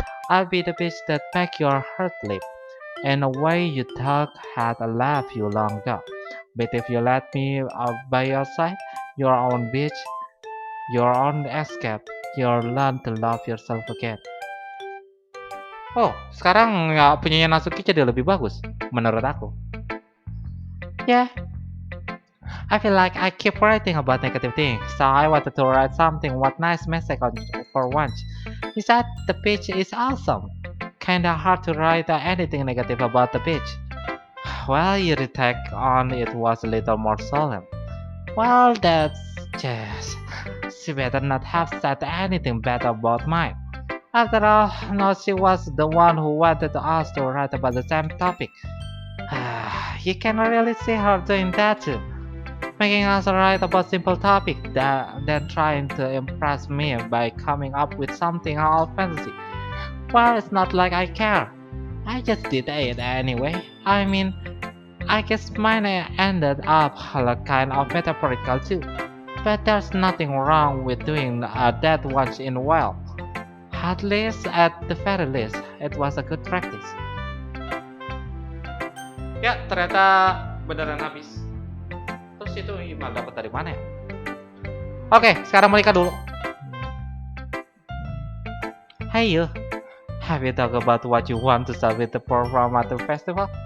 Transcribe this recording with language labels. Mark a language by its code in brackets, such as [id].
[en] I'll be the beach that make your heart leap in a way you thought had left you long ago. But if you let me by your side, your own beach, your own escape, you'll learn to love yourself again. [id] Oh, sekarang ya punyanya Nasuki jadi lebih bagus, menurut aku. [en] Yeah, I feel like I keep writing about negative things, so I wanted to write something what nice message for once. Besides, the beach is awesome. Kinda hard to write anything negative about the beach. Well, your take on it was a little more solemn. Well, that's just... She better not have said anything bad about mine. After all, no, she was the one who wanted us to write about the same topic. You can really see her doing that too. Making us write about simple topic, then trying to impress me by coming up with something all fantasy. Well, it's not like I care. I just did it anyway. I mean, I guess mine ended up like kind of metaphorical too. But there's nothing wrong with doing that once in a while. At least, at the very least, it was a good practice. [id] Ya, ternyata beneran habis. Terus itu email dapat dari mana ya? Oke, sekarang Monica dulu. [en] Hey you, have you talked about what you want to submit the perform at the festival?